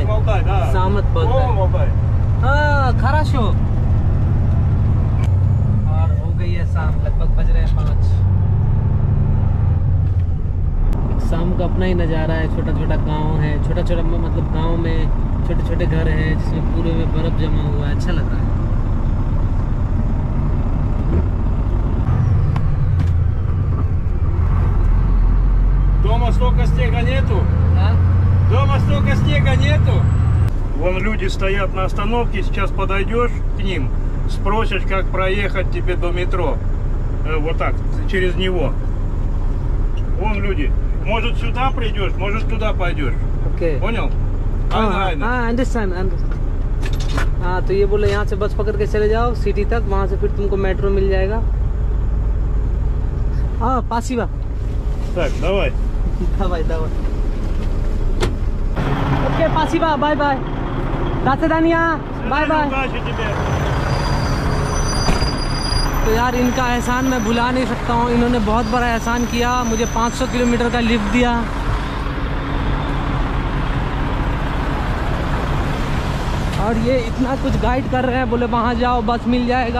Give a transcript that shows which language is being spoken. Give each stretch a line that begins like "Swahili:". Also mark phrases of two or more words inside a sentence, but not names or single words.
Russian: да.
Hindi: Самит Балдай। हाँ खराशो। और हो गई है शाम, लगभग बज रहे हैं 5। शाम का अपना ही नज़ारा है। छोटा छोटा गांव है, छोटा छोटा मतलब गांव में छोटे छोटे घर हैं जिसमें पूरे में बर्फ जमा हुआ है, अच्छा लग रहा है।
Russian: Дома столько снега нету. Дома столько снега нету. Вон люди стоят на остановке, сейчас подойдешь к ним, спросишь, как проехать тебе до метро. Вот так, через него. Вон люди. Может сюда придешь, может туда пойдешь.
English: Okay.
Russian: Понял?
Hindi: हाँ अंडरस्टैंड। हाँ तो ये बोले यहाँ से बस पकड़ के चले जाओ सिटी तक, वहाँ से फिर तुमको मेट्रो मिल जाएगा। हाँ पासीवा।
Russian: Так, давай. давай давай।
Hindi: ओके पासीवा,
English: bye bye.
Hindi: दानिया
English: bye bye.
Russian: Удачи тебе.
Hindi: तो यार इनका एहसान मैं भुला नहीं सकता हूँ। इन्होंने बहुत बड़ा एहसान किया, मुझे 500 किलोमीटर का लिफ्ट दिया। और ये इतना कुछ गाइड कर रहे हैं, बोले वहाँ जाओ बस मिल जाएगा।